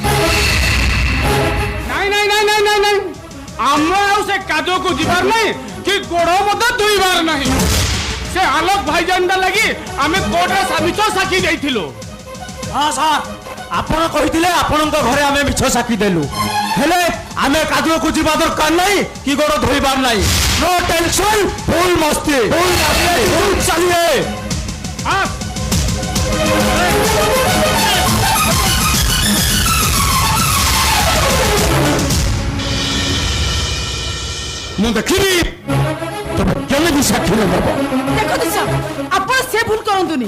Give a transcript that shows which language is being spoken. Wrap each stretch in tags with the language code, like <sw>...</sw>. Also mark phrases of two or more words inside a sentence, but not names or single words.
<or>ନାଇଁ ନାଇଁ ନାଇଁ ନାଇଁ ନାଇଁ ନାଇଁ ଆମେ ଆଉ ସେ କାଦୁଅକୁ ଯିବାର ନାହିଁ କି ଗୋଡ଼ ମଧ୍ୟ ଧୋଇବାର ନାହିଁ ସେ ଆଲୋକ ଭାଇଜାନଟା ଲାଗି ଆମେ କୋର୍ଟରେ ମିଛ ସାକ୍ଷୀ ଦେଇଥିଲୁ ହଁ ସାର୍ ଆପଣ କହିଥିଲେ ଆପଣଙ୍କ ଘରେ ଆମେ ମିଛ ସାକ୍ଷୀ ଦେଲୁ ହେଲେ ଆମେ କାଦୁଅକୁ ଯିବା ଦରକାର ନାହିଁ କି ଗୋଡ଼ ଧୋଇବାର ନାହିଁ</or> <en>no tension</en> <hi>फुल मस्ती फुल चलिए</hi> <or>ମୁଁ ଦେଖିବି ତମେ କେମିତି ସାକ୍ଷୀ ଦେବ ଦେଖନ୍ତୁ ସାର୍ ଆପଣ ସେ ଭୁଲ କରନ୍ତୁନି</or>